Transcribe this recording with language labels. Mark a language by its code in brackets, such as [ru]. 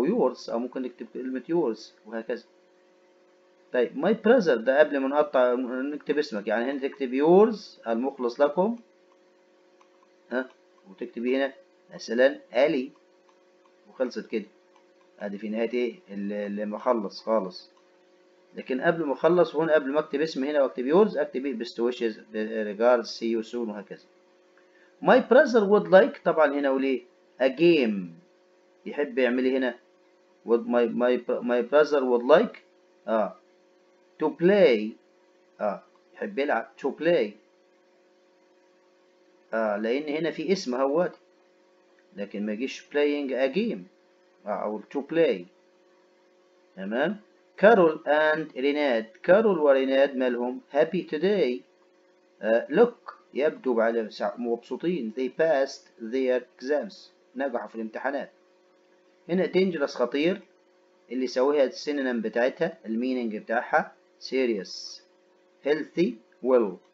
[ar] أو yours، أو ممكن نكتب كلمة yours وهكذا. طيب my brother ده قبل ما نقطع نكتب اسمك، يعني هنا تكتب yours المخلص لكم، وتكتبي هنا مثلا علي، وخلصت كده. ادي في نهاية ايه اللي ما خلص خالص. لكن قبل ما اخلص هنا، قبل ما اكتب اسمي هنا واكتب yours، اكتب ايه [en] best wishes regards see you soon، [ar] وهكذا. [en] my brother would like، [ar] طبعا هنا وليه a game، يحب يعمل ايه هنا؟ [en] would my brother would like to play، [ar] يحب يلعب to play، لان هنا في اسم اهوت، لكن ما يجيش [en] playing a game، [ar] او to play. تمام. كارول and ريناد، كارول وريناد مالهم happy today، look يبدو على مبسوطين، [en] they passed their exams، [ar] نجحوا في الامتحانات. هنا dangerous خطير، اللي يسويها السينونيم بتاعتها، المينينج بتاعها [en] serious healthy well.